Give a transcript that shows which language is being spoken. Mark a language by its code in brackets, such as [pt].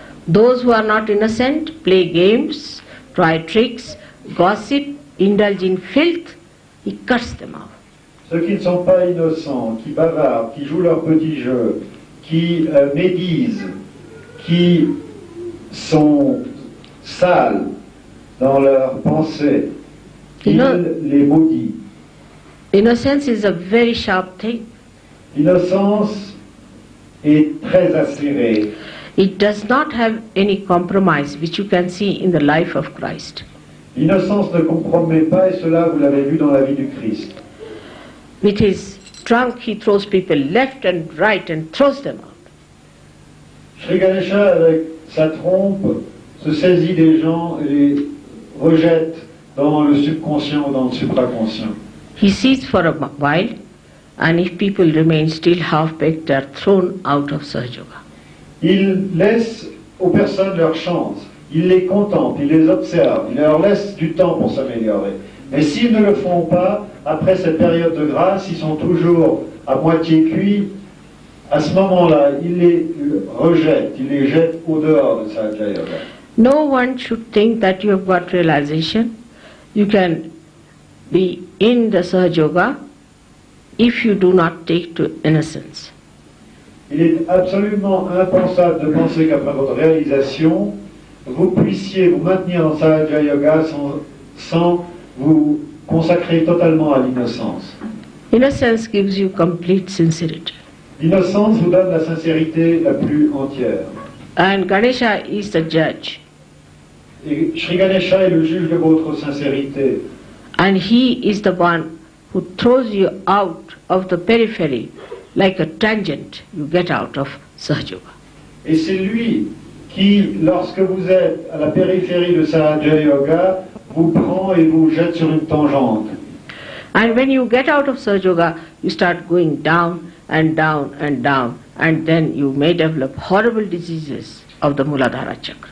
[en] Those who are not innocent play games, try tricks, gossip, indulge in filth, he cuts them off. [fr] Ceux qui ne sont pas innocents, qui bavardent, qui jouent leur petit jeu, qui médisent, qui sont sales dans leurs pensées, il les maudit. [en] Innocence is a very sharp thing. [fr] L'innocence est très acérée. [en] It does not have any compromise, which you can see in the life of Christ. [fr] L'innocence ne compromet pas, et cela vous l'avez vu dans la vie du Christ. [en] With his trunk he throws people left and right and throws them out. [fr] Shree Ganesha, avec sa trompe, se saisit des gens et les rejette dans le subconscient ou dans le supraconscient. [en] He sees for a while, and if people remain still half-baked, they are thrown out of Sahaja Yoga. [fr] Il laisse aux personnes leur chance, il les contemple, il les observe, il leur laisse du temps pour s'améliorer. Mais s'ils ne le font pas, après cette période de grâce, ils sont toujours à moitié cuits. À ce moment-là, il les rejette, il les jette au dehors de Sahaja Yoga. [en] No one should think that you have got realization. You can be in the Sahaja Yoga if you do not take to innocence. [fr] Il est absolument impensable de penser qu'après votre réalisation, vous puissiez vous maintenir dans Sahaja Yoga sans vous consacrer totalement à l'innocence. [en] Innocence gives you complete sincerity. [fr] L'innocence vous donne la sincérité la plus entière. [en] And Ganesha is the judge. [fr] Et Shree Ganesha est le juge de votre sincérité. [en] And he is the one who throws you out of the periphery like a tangent you get out of Sahaja Yoga. [fr] Et c'est lui qui, lorsque vous êtes à la périphérie de Sahaja Yoga, vous prend et vous jette sur une tangente. [en] And when you get out of Sahaja Yoga, you start going down and down and down, and then you may develop horrible diseases of the Muladhara chakra.